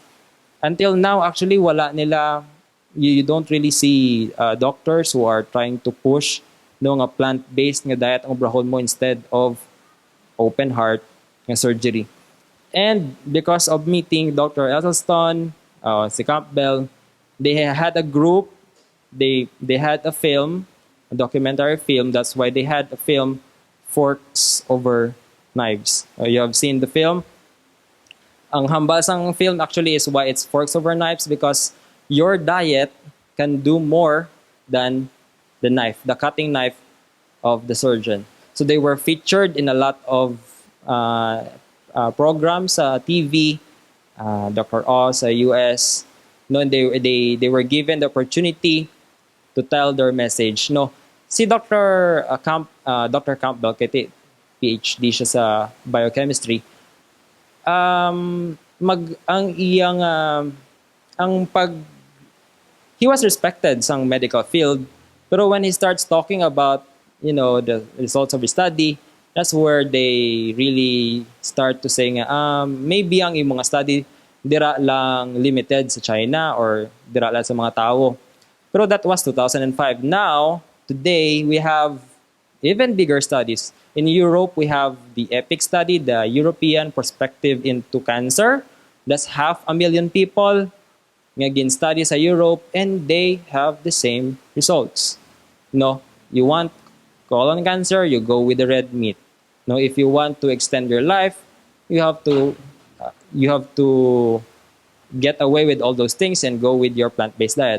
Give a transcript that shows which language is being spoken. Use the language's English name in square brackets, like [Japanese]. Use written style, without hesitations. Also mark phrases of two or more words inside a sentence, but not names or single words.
[English] Until now, actually, you don't really see doctors who are trying to push nga plant-based nga diet [Hiligaynon] ang obrahon mo [English] instead of open heart nga surgery. And because of meeting Dr. Esselstyn, si Campbell, they had a group, they had a film, a documentary film. That's why they had a film, Forks Over Knives. You have seen the film. [Hiligaynon] Ang hambal sang [English] film actually is why it's Forks Over Knives because your diet can do more than the knife, the cutting knife of the surgeon. So they were featured in a lot of programs sa TV, Dr. Oz sa US. No, they were given the opportunity to tell their message. No, [Hiligaynon] si Dr. Campbell, kay PhD siya sa biochemistry. [English] He was respected sa medical field, pero when he starts talking about the results of his study, that's where they really start to say maybe [Hiligaynon] ang imong [English] study [Hiligaynon] dira lang [English] limited [Hiligaynon] sa China [English] or [Hiligaynon] dira lang sa mga tao. [English] Pero that was 2005. Now, today, we have even bigger studies. In Europe, we have the EPIC study, the European Perspective into Cancer. That's 500,000 people [Hiligaynon] nga gin-study sa Europe, [English] and they have the same results. No, you want colon cancer, you go with the red meat. No, if you want to extend your life, you have to get away with all those things and go with your plant-based diet.